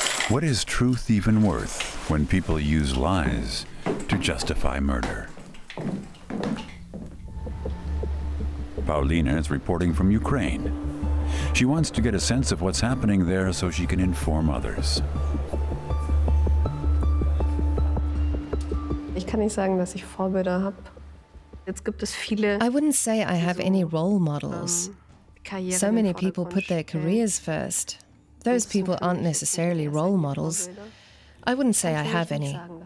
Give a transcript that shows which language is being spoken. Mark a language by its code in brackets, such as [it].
[en] What is truth even worth when people use lies to justify murder? Paulina is reporting from Ukraine. She wants to get a sense of what's happening there so she can inform others. [de] Ich kann nicht sagen, dass ich Vorbilder habe. Jetzt gibt es viele. [en] I wouldn't say I have any role models. So many people put their careers first. Those people aren't necessarily role models. I wouldn't say I have any.